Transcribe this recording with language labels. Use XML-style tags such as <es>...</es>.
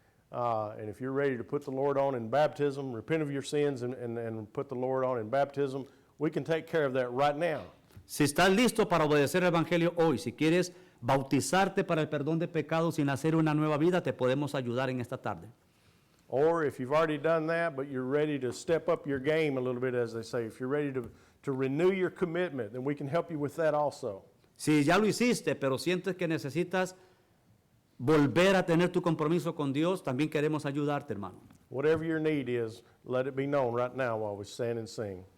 <en>And if you're ready to put the Lord on in baptism, repent of your sins and put the Lord on in baptism, we can take care of that right now.</en> <es>Si estás listo para obedecer el Evangelio hoy, si quieres bautizarte para el perdón de pecados y nacer una nueva vida, te podemos ayudar en esta tarde.</es> <en>Or if you've already done that, but you're ready to step up your game a little bit, as they say, if you're ready to renew your commitment, then we can help you with that also.</en> <es>Si ya lo hiciste, pero sientes que necesitas volver a tener tu compromiso con Dios, también queremos ayudarte, hermano.</es> <en>Whatever your need is, let it be known right now while we stand and sing.</en>